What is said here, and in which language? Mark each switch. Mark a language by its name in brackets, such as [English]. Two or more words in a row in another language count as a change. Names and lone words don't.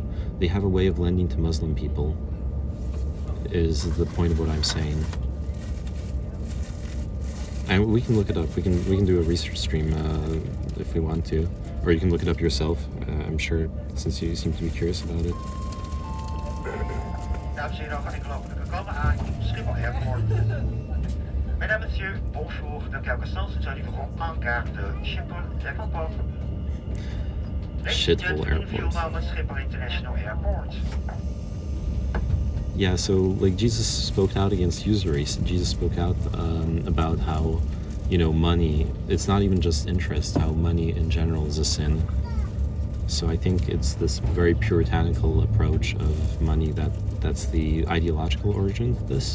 [English] They have a way of lending to Muslim people, is the point of what I'm saying. And we can look it up. We can do a research stream if we want to. Or you can look it up yourself, I'm sure, since you seem to be curious about it. [Dutch] Dames en heren van ik komen aan Schiphol Airport. [French] Mesdames, messieurs, bonjour. Dans quelques instants, nous arriverons en gare de Schiphol Airport. Schiphol Airport. Schiphol International Airport. [English] Yeah, so like Jesus spoke out against usury. Jesus spoke out about how, money, it's not even just interest, how money in general is a sin. So I think it's this very puritanical approach of money that's the ideological origin of this.